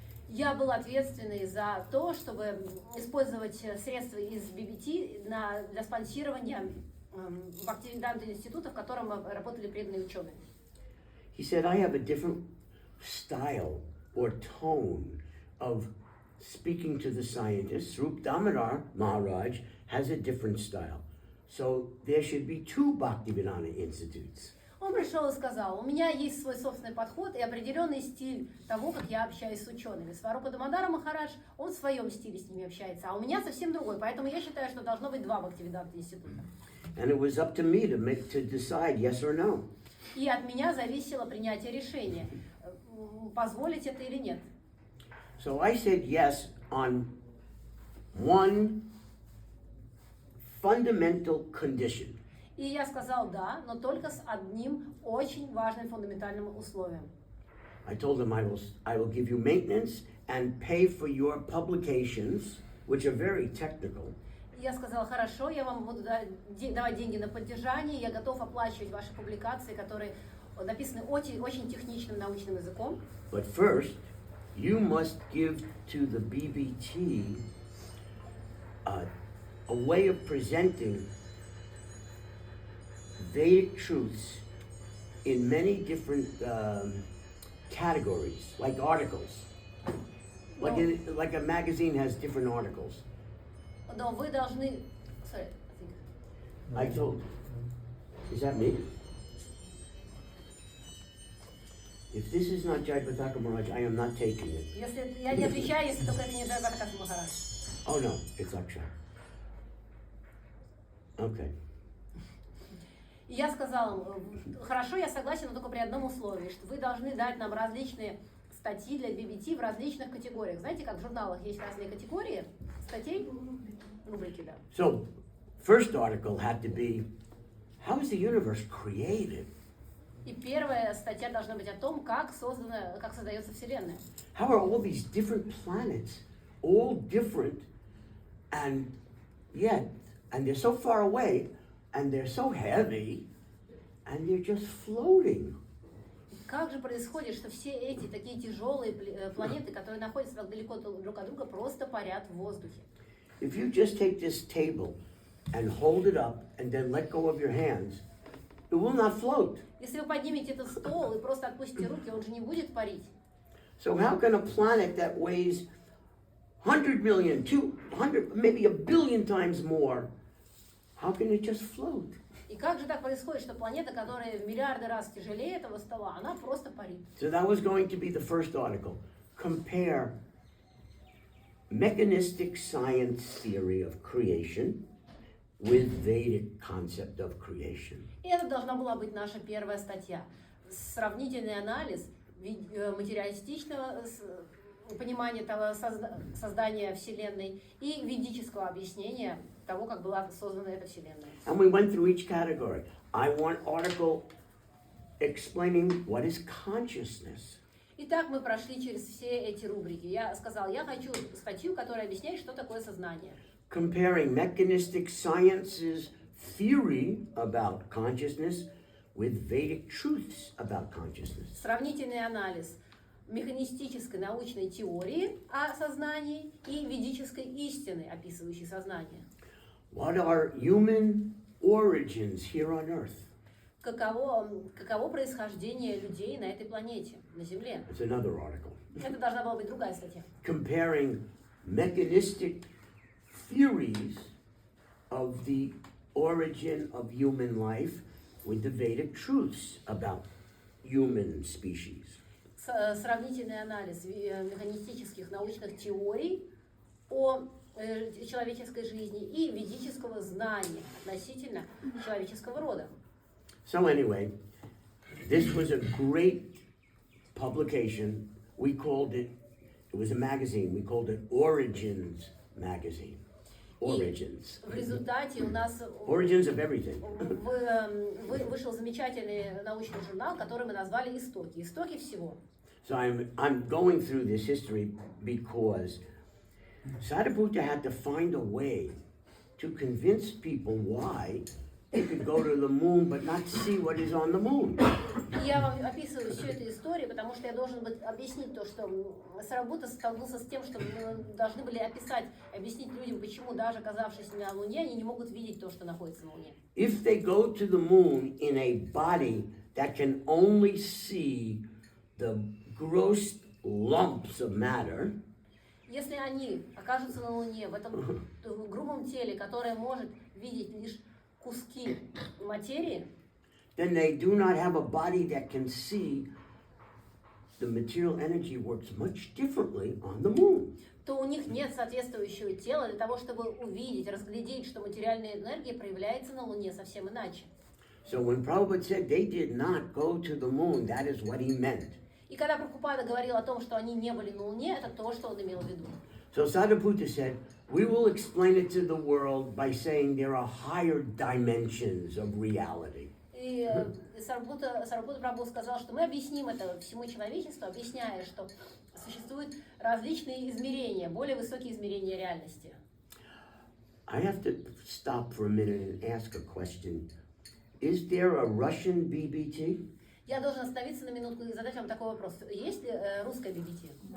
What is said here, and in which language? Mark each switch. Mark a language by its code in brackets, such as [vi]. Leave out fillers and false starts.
[ru] Я был ответственный за то, чтобы использовать средства из BBT для спонсирования Бхактивиданта института, в котором работали преданные ученые. [en] He said, I have a different style or tone of speaking to the scientists. Rup Damodar Maharaj has a different style. So there should be 2 Bhaktivedanta institutes. [ru] Он пришел и сказал, у меня есть свой собственный подход и определенный стиль того, как я общаюсь с учеными. Сварупа Дамодар Махарадж, он в своем стиле с ними общается, а у меня совсем другой, поэтому я считаю, что должно быть 2 Бхактивиданта института. [en] And it was up to me to decide yes or no. [ru] И от меня зависело принятие решения, позволить это или нет. [en] So I said yes on one fundamental condition. [ru] И я сказал да, но только с одним очень важным фундаментальным условием. [en] I told him I will give you maintenance and pay for your publications, which are very technical. [ru] Я сказала, хорошо, я вам буду давать деньги на поддержание, я готов оплачивать ваши публикации, которые написаны очень техничным научным языком. [en] But first, you must give to the BBT a way of presenting Vedic truths in many different categories, like articles. Like a magazine has different articles. [ru] Но вы должны... [en] Sorry, I told... Is that me? If this is not Jai Pataka Maharaj, I am not taking it. [ru] Если я не отвечаю, если только это не Джай Патака Махарадж. [en] Oh no, it's Akshay. Okay. [ru] И я сказала им, хорошо, я согласен, но только при одном условии, что вы должны дать нам различные статьи для BBT в различных категориях. Знаете, как в журналах есть разные категории статей? Рубрики, да. [en] So, first article had to be, how is the universe created? [ru] И первая статья должна быть о том, как создается Вселенная. [en] How are all these different planets, all different, and yet, and they're so far away, and they're so heavy, and they're just floating. [ru] Как же происходит, что все эти такие тяжелые планеты, которые находятся так далеко друг от друга, просто парят в воздухе? [en] If you just take this table and hold it up and then let go of your hands, it will not float. [ru] Если вы поднимете этот стол и просто отпустите руки, он же не будет парить. [en] So how can a planet that weighs 100 million, 200, maybe a billion times more, how can it just float? [ru] И как же так происходит, что планета, которая в миллиарды раз тяжелее этого стола, она просто парит? [en] So that was going to be the first article. Compare mechanistic science theory of creation with Vedic concept of creation. [ru] И это должна была быть наша первая статья. Сравнительный анализ материалистичного понимания того создания Вселенной и ведического объяснения того, как была создана эта Вселенная. [en] And we went through each category. I want article explaining what is consciousness. [ru] Итак, мы прошли через все эти рубрики. Я сказал, я хочу статью, которая объясняет, что такое сознание. [en] Comparing mechanistic science's theory about consciousness with Vedic truths about consciousness. [ru] Сравнительный анализ механистической научной теории о сознании и ведической истины, описывающей сознание. [en] What are human origins here on Earth? [ru] Каково происхождение людей на этой планете, на Земле? [en] It's another article. [ru] Это должна была быть другая статья. [en] Comparing mechanistic theories of the origin of human life with the Vedic truths about human species. [ru] Сравнительный анализ механистических научных теорий о человеческой жизни и ведического знания относительно человеческого рода. [en] So anyway, this was a great publication. We called it was a magazine, we called it Origins Magazine. Origins. [ru] В результате у нас [en] Origins of everything. [ru] вышел замечательный научный журнал, который мы назвали «Истоки». Истоки всего. [en] So I'm going through this history because Sariputta had to find a way to convince people why they could go to the moon but not see what is on the moon. [ru] Я вам описываю всю эту историю, потому что я должен объяснить то, что Сарипutta столкнулся с тем, что мы должны были объяснить людям, почему даже оказавшись на Луне, они не могут видеть то, что находится на Луне. [en] If they go to the moon in a body that can only see the gross lumps of matter, [ru] если они окажутся на Луне в этом грубом теле, которое может видеть лишь куски материи, [en] then they do not have a body that can see the material energy works much differently on the moon. [ru] то у них нет соответствующего тела для того, чтобы увидеть, разглядеть, что материальная энергия проявляется на Луне совсем иначе. [en] So when Prabhupada said they did not go to the moon, that is what he meant. [ru] И когда Прабхупада говорил о том, что они не были на Луне, это то, что он имел в виду. [en] So Sariputta said, we will explain it to the world by saying there are higher dimensions of reality. [ru] И Сарипутта Прабху сказал, что мы объясним это всему человечеству, объясняя, что существуют различные измерения, более высокие измерения реальности. [en] I have to stop for a minute and ask a question. Is there a Russian BBT? [ru] Я должен остановиться на минутку и задать вам такой вопрос. Есть ли русская BBT?